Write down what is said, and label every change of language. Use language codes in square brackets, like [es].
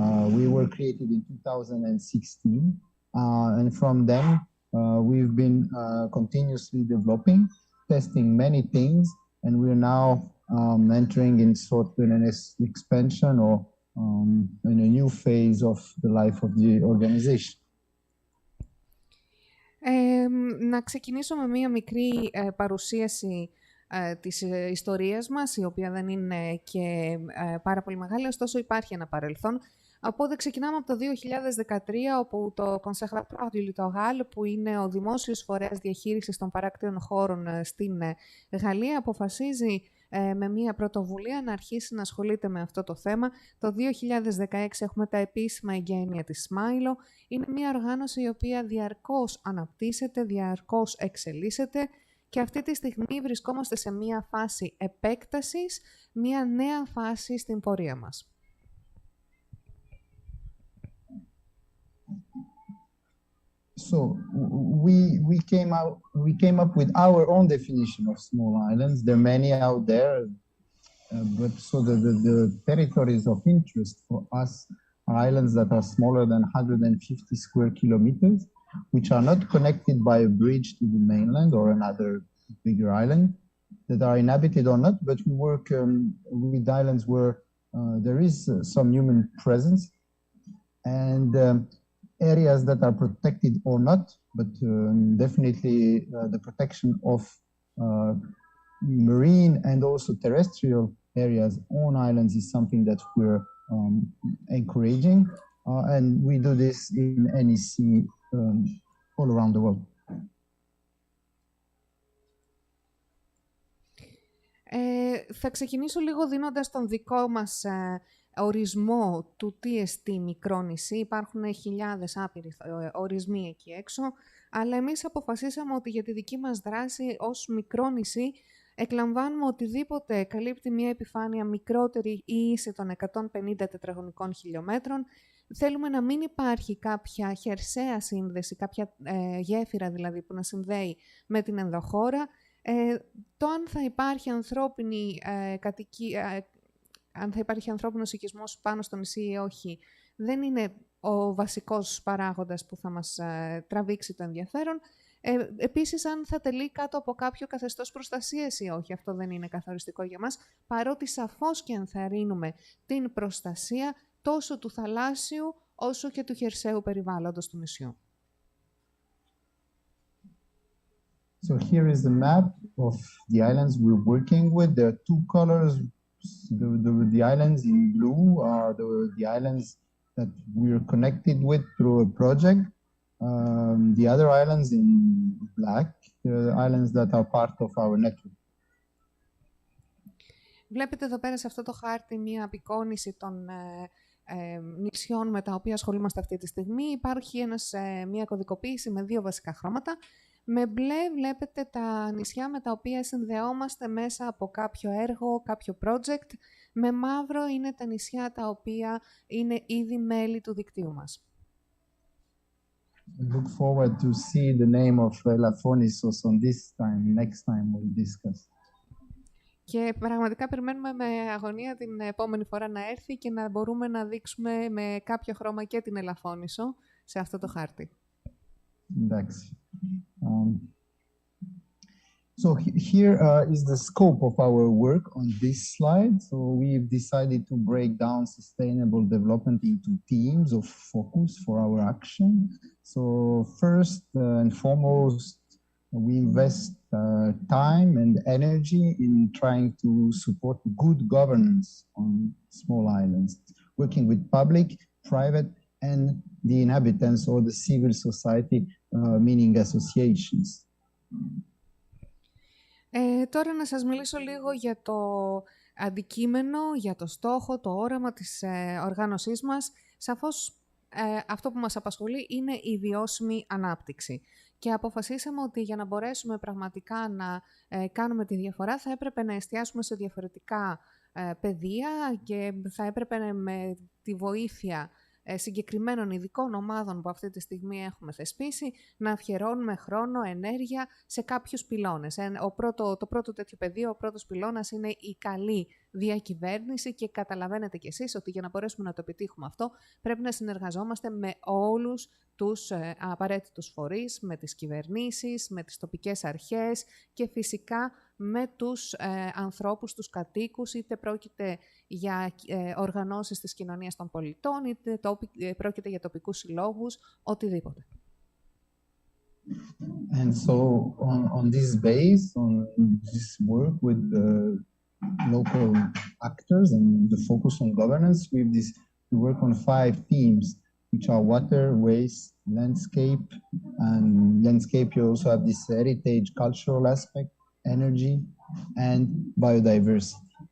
[en] We were created in 2016, and from then we've been continuously developing, testing many things, and we're now entering in sort of an expansion or in a new phase of the life of the organization. [el] Να ξεκινήσω με μία μικρή παρουσίαση της ιστορίας μας, η οποία δεν είναι και πάρα πολύ μεγάλη, ωστόσο υπάρχει ένα παρελθόν. Οπότε ξεκινάμε από το 2013, όπου το Conservatoire du Littoral, που είναι ο δημόσιος φορέας διαχείρισης των παράκτιων χώρων στην Γαλλία, αποφασίζει με μία πρωτοβουλία να αρχίσει να ασχολείται με αυτό το θέμα. Το 2016 έχουμε τα επίσημα εγγένεια της SMILO. Είναι μία οργάνωση η οποία διαρκώς αναπτύσσεται, διαρκώς εξελίσσεται και αυτή τη στιγμή βρισκόμαστε σε μία φάση επέκτασης, μία νέα φάση στην πορεία μας. [en] So we came up with our own definition of small islands. There are many out there, but so the territories of interest for us are islands that are smaller than 150 square kilometers, which are not connected by a bridge to the mainland or another bigger island, that are inhabited or not, but we work with islands where there is some human presence, and areas that are protected or not, but definitely the protection of marine and also terrestrial areas on islands is something that we're encouraging, and we do this in NEC all around the world. [el] Θα ξεκινήσω λίγο δίνοντας τον δικό μας ορισμό του τι εστί μικρό νησί. Υπάρχουν χιλιάδες άπειροι ορισμοί εκεί έξω, αλλά εμείς αποφασίσαμε ότι για τη δική μας δράση ως μικρό νησί εκλαμβάνουμε οτιδήποτε καλύπτει μια επιφάνεια μικρότερη ή ίση των 150 τετραγωνικών χιλιόμετρων. Θέλουμε να μην υπάρχει κάποια χερσαία σύνδεση, κάποια γέφυρα δηλαδή που να συνδέει με την ενδοχώρα. Το αν θα υπάρχει ανθρώπινη κατοικία, αν θα υπάρχει ανθρώπινος οικισμός πάνω στο νησί ή όχι, δεν είναι ο βασικός παράγοντας που θα μας τραβήξει το ενδιαφέρον. Επίσης, αν θα τελεί κάτω από κάποιο καθεστώς προστασίας ή όχι, αυτό δεν είναι καθοριστικό για μας, παρότι σαφώς και ενθαρρύνουμε την προστασία τόσο του θαλάσσιου όσο και του χερσαίου περιβάλλοντος του νησιού. [en] So here is the map of the islands we're working with. There are two colors. The islands in blue are the islands that we're connected with through a project. The other islands in black, the islands that are part of our network. [el] Βλέπετε εδώ πέρα σε αυτό το χάρτη μία απεικόνιση των νησιών με τα οποία ασχολούμαστε αυτή τη στιγμή. Υπάρχει μία κωδικοποίηση με δύο βασικά χρώματα. Με μπλε βλέπετε τα νησιά με τα οποία συνδεόμαστε μέσα από κάποιο έργο, κάποιο project. Με μαύρο είναι τα νησιά τα οποία είναι ήδη μέλη του δικτύου μας. [en] I look forward to see the name of Elafonisos on this time, next time we'll discuss. [el] Και πραγματικά περιμένουμε με αγωνία την επόμενη φορά να έρθει και να μπορούμε να δείξουμε με κάποιο χρώμα και την Ελαφώνησο σε αυτό το χάρτη. Εντάξει. [en] So here is the scope of our work on this slide. So we've decided to break down sustainable development into themes of focus for our action. So first and foremost, we invest time and energy in trying to support good governance on small islands, working with public, private, and the inhabitants or the civil society, meaning associations. [el] Τώρα να σας μιλήσω λίγο για το αντικείμενο, για το στόχο, το όραμα της οργάνωσής μας. Σαφώς αυτό που μας απασχολεί είναι η βιώσιμη ανάπτυξη. Και αποφασίσαμε ότι για να μπορέσουμε πραγματικά να κάνουμε τη διαφορά θα έπρεπε να εστιάσουμε σε διαφορετικά πεδία και θα έπρεπε με τη βοήθεια συγκεκριμένων ειδικών ομάδων που αυτή τη στιγμή έχουμε θεσπίσει να αφιερώνουμε χρόνο, ενέργεια σε κάποιους πυλώνες. Το πρώτο τέτοιο πεδίο, ο πρώτος πυλώνας είναι η καλή διακυβέρνηση και καταλαβαίνετε κι εσείς ότι για να μπορέσουμε να το επιτύχουμε αυτό πρέπει να συνεργαζόμαστε με όλους τους απαραίτητους φορείς, με τις κυβερνήσεις, με τις τοπικές αρχές και φυσικά με τους ανθρώπους, τους κατοίκους, είτε πρόκειται για οργανώσεις της κοινωνίας των πολιτών, είτε πρόκειται για τοπικούς συλλόγους, οτιδήποτε. [en] And so on this base, on this work with the local actors and the focus on governance, we work on 5 themes, which are water, waste, landscape, and landscape you also have this heritage, cultural aspect, energy, and biodiversity.